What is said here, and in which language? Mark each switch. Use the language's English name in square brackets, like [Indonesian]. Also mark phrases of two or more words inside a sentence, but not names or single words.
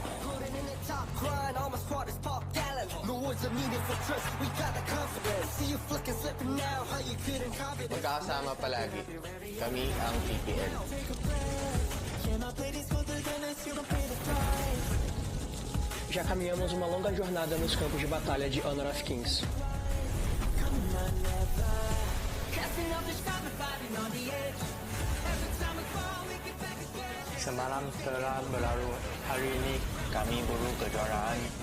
[Filipino] Magkakasama palagi. Kami ang PPL. [Portuguese] Já caminhamos uma longa jornada nos campos de batalha de Honor of Kings. [Indonesian] Semalam telah berlalu, hari ini kami buru kejuaraan.